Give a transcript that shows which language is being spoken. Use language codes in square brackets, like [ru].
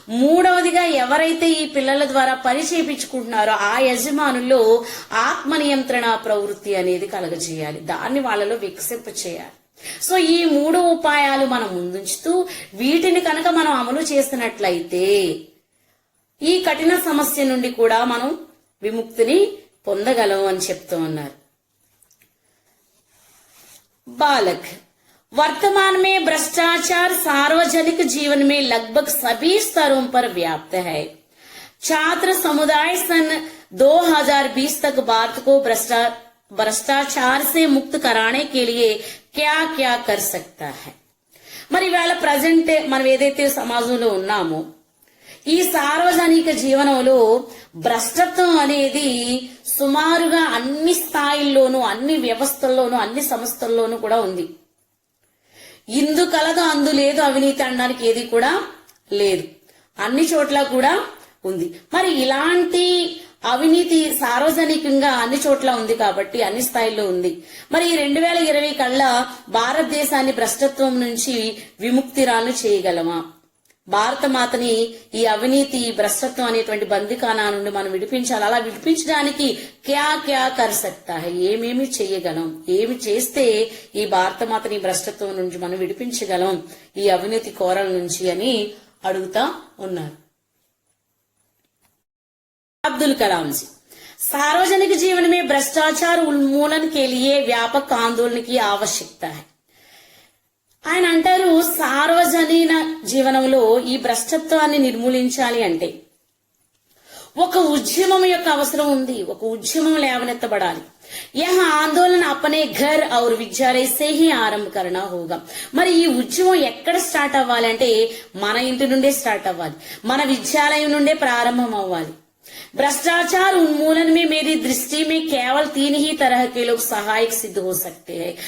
[te] మూడవదిగా, ఎవరైతే ఈ పిల్లల ద్వారా పని చేయించుకుంటున్నారో ఆ యజమానుల్లో ఆత్మ నియంత్రణ ప్రవృత్తి అనేది కలగజేయాలి, దాన్ని వాళ్ళలో వికసింప చేయాలి. సో ఈ 3 ఉపాయాలు మనం ముందుంచుతూ వీటిని కనుక మనం అమలు చేసినట్లయితే ఈ కఠిన సమస్య నుండి కూడా మనం విముక్తిని పొందగలం అని చెప్తూ ఉన్నారు. [hi] బాలక్, वर्तमान में भ्रष्टाचार सार्वजनिक जीवन में लगभग सभी स्तरों पर व्याप्त है. छात्र समुदाय सन 2020 तक भारत को भ्रष्टाचार से मुक्त कराने के लिए क्या क्या कर सकता है. [te] మరి ఇవాళ ప్రజెంట్ మనం ఏదైతే సమాజంలో ఉన్నామో ఈ సార్వజనిక జీవనంలో భ్రష్టత్వం అనేది సుమారుగా అన్ని స్థాయిల్లోనూ, అన్ని వ్యవస్థల్లోనూ, అన్ని సంస్థల్లోనూ కూడా ఉంది. ఇందు కలదు అందు లేదు అవినీతి అనడానికి ఏది కూడా లేదు, అన్ని చోట్ల కూడా ఉంది. మరి ఇలాంటి అవినీతి సార్వజనికంగా అన్ని చోట్ల ఉంది కాబట్టి అన్ని స్థాయిల్లో ఉంది. మరి 2020 కల్లా భారతదేశాన్ని భ్రష్టత్వం నుంచి విముక్తిరాలు చేయగలమా? భారత మాతని ఈ అవినీతి, భ్రష్టత్వం అనేటువంటి బందికానా నుండి మనం విడిపించాలి. అలా విడిపించడానికి [hi] క్యా క్యా కర్ సక్తా హై, [te] ఏమేమి చేయగలం, ఏమి చేస్తే ఈ భారత మాతని భ్రష్టత్వం నుంచి మనం విడిపించగలం, ఈ అవినీతి కోరల నుంచి అని అడుగుతా ఉన్నారు. [hi] अब्दुल कलाम जी, सार्वजनिक जीवन में भ्रष्टाचार उन्मूलन के लिए व्यापक आंदोलन की आवश्यकता है. [te] ఆయన అంటారు, సార్వజనీన జీవనంలో ఈ భ్రష్టత్వాన్ని నిర్మూలించాలి అంటే ఒక ఉద్యమం యొక్క అవసరం ఉంది, ఒక ఉద్యమం లేవనెత్తబడాలి. [hi] यह आंदोलन अपने घर और विद्यालय से ही आरंभ करना होगा. [te] మరి ఈ ఉద్యమం ఎక్కడ స్టార్ట్ అవ్వాలి అంటే మన ఇంటి నుండే స్టార్ట్ అవ్వాలి, మన విద్యాలయం నుండే ప్రారంభం అవ్వాలి. [hi] भ्रष्टाचार उन्मूलन में मेरी दृष्टि में केवल 3 ही तरह के लोग सहायक सिद्ध हो सकते हैं.